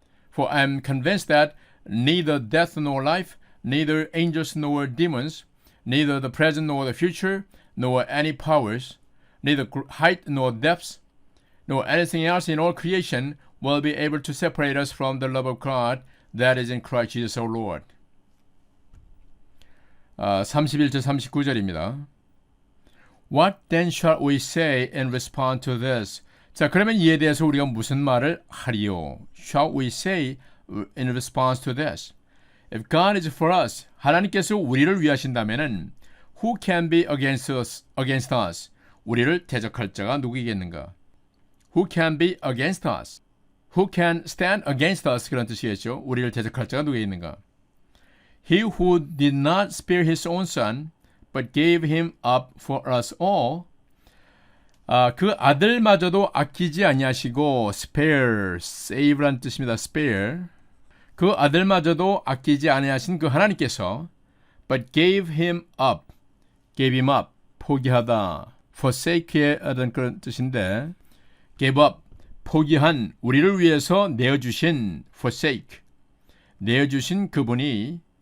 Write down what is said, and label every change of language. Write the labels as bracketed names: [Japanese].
[English] For I am convinced that neither death nor life, neither angels nor demons, neither the present nor the future, nor any powers, neither height nor depths, nor anything else in all creation will be able to separate us from the love of God that is in Christ Jesus our Lord. [Korean] 31절 39절입니다. [English] What then shall we say in response to this? [Korean] 자, 그러면 이에 대해서 우리가 무슨 말을 하리요? [English] Shall we say in response to this? If God is for us, [Korean] 하나님께서 우리를 위하신다면은 [English] who can be against us? [Korean] 우리를 대적할 자가 누구이겠는가? [English] Who can be against us? Who can stand against us? [Korean] 그런 뜻이겠죠. 우리를 대적할 자가 누구이겠는가? [English] He who did not spare his own son, but gave him up for us all. [Korean] 그 아들마저도 아끼지 아니하시고 spare, save란 뜻입니다. [English] spare. [Korean] 그 아들마저도 아끼지 아니하신 그 하나님께서 [English] but gave him up, [Korean] 포기하다, forsake의 어떤 그런 뜻인데 gave up, 포기한, 우리를 위해서 내어주신 forsake, 내어주신 그분이